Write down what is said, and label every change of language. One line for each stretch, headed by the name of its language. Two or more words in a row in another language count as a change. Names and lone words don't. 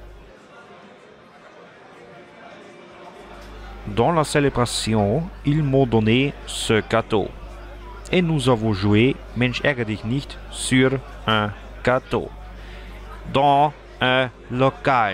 French: Dans la célébration, ils m'ont donné ce gâteau. Et nous avons joué Mensch ärgere dich nicht sur un gâteau, dans un local.